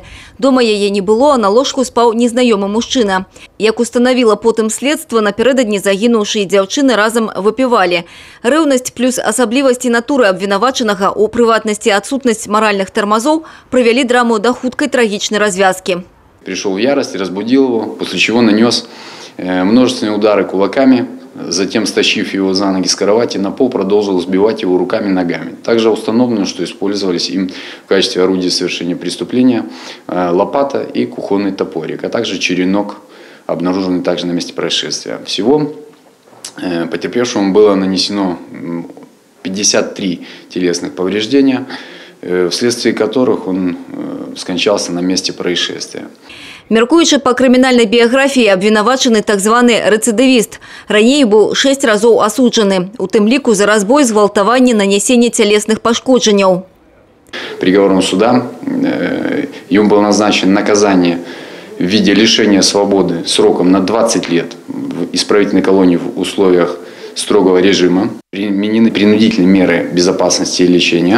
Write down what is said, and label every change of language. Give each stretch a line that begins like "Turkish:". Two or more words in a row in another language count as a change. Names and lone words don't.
Belarusian: Дома яе не было, а на ложку спаў незнаёмы мужчына. Як устанавіла потым следства, напярэдадні загінуўшы і дзяўчыны разам выпівалі. Рэўнасць плюс асаблівасці натуры абвінавачанага, у прыватнасці адсутнасць маральных тармазоў, прывялі драму да хуткай трагічнай развязкі.
Russian: Пришел в ярость, разбудил его, после чего нанес множественные удары кулаками, затем, стащив его за ноги с кровати на пол, продолжил сбивать его руками и ногами. Также установлено, что использовались им в качестве орудия совершения преступления лопата и кухонный топорик, а также черенок, обнаруженный также на месте происшествия. Всего потерпевшему было нанесено 53 телесных повреждения, вследствие которых он скончался на месте происшествия.
Belarusian: Мяркуючы па крымінальнай біяграфіі, абвінавачаны так званы рэцыдывіст. Раней быў 6 разоў асуджаны, у тым ліку за разбой, згвалтаванне,
Russian: нанесение телесных пашкоджанняў. Приговором суда ему было назначено наказание в виде лишения свободы сроком на 20 лет в исправительной колонии в условиях строгого режима. Применены принудительные меры безопасности и лечения.